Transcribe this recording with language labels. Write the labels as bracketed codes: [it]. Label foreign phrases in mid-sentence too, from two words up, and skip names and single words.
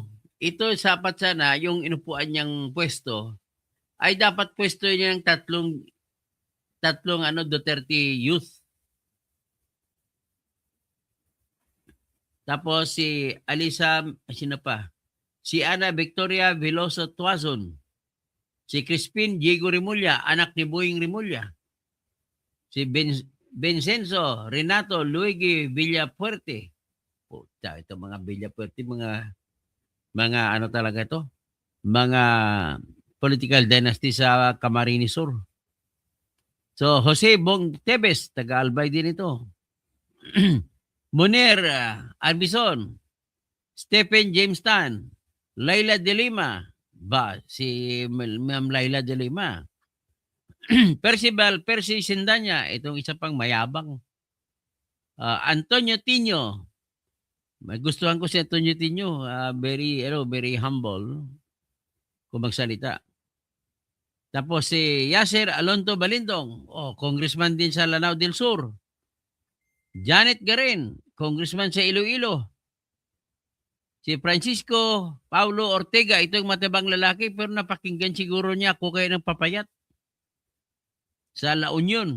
[tl] Ito sapat sana yung inupuan niyang pwesto ay dapat pwesto niya ng tatlong Duterte youth. Tapos si Alisa, sino pa? Si Ana Victoria Veloso Tuazon. Si Crispin Diego Remulla, anak ni Boying Remulla. Si Vincenzo Renato Luigi Villapuerte. Ito mga Villapuerte, mga ano talaga ito? Mga [en] political dynasty [tl] sa Camarines Sur. So, Jose Bong Tebes, taga-Albay din ito. Munir Arbison, Stephen James Tan, Laila De Lima, si Ma'am Laila De Lima. Percy Sindanya, itong isa pang mayabang. Antonio Tino, may gustuhan ko si Antonio Tino, [en] very humble [tl] kung magsalita. Tapos si Yasser Alonto Balindong, congressman din sa Lanao del Sur. Janet Garin, congressman sa Iloilo. Si Francisco Paulo Ortega, ito yung matibang lalaki pero napakinggan siguro niya ako kayo ng papayat sa La Union.